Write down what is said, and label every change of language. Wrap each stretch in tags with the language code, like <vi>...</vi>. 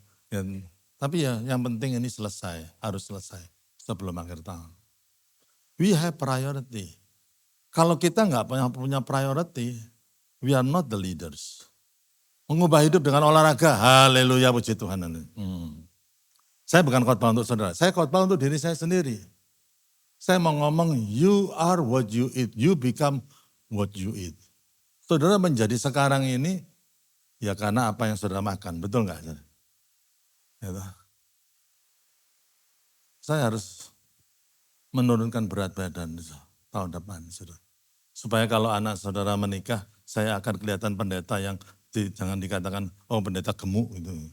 <id>Ya, tapi ya yang penting ini selesai, harus selesai sebelum akhir tahun.</id> <en>We have priority.</en> <id>Kalau kita nggak punya</id> <en>priority, we are not the leaders.</en> <id>Mengubah hidup dengan olahraga, haleluya puji Tuhan. Saya bukan khotbah untuk saudara, saya khotbah untuk diri saya sendiri. Saya mau ngomong,</id> <en>you are what you eat, you become what you eat.</en> <id>Saudara menjadi sekarang ini, ya karena apa yang saudara makan, betul nggak? Ya, saya harus menurunkan berat badan tahun depan, saudara. Supaya kalau anak saudara menikah, saya akan kelihatan pendeta yang jangan dikatakan, oh pendeta gemuk gitu.</id>